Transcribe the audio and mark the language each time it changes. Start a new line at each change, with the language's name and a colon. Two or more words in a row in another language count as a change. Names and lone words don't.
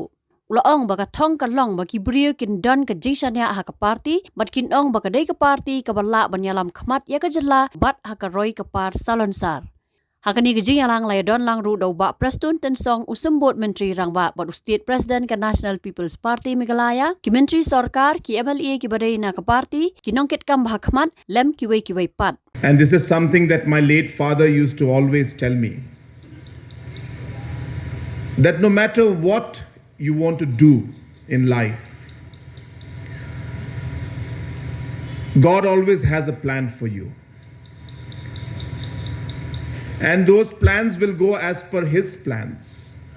Khasi: Ulaong baka thong kalong baki brio kin don ka jingsanya haka party bat kin ong baka dei ka party ka bala banyalam khmat ya ka jala bat haka roi ka par salonsar. Haka ni Jingwan laya don lang ru dau ba prestun tensong usembut menteri rangba bat
English: state president
Khasi: ka National People's Party Meghalaya ki menteri sarkar ki MLE ki badai na ka party ki nongket kam bah khmat lem ki wei pat.
English: And this is something that my late father used to always tell me, that no matter what you want to do in life, God always has a plan for you. And those plans will go as per His plans.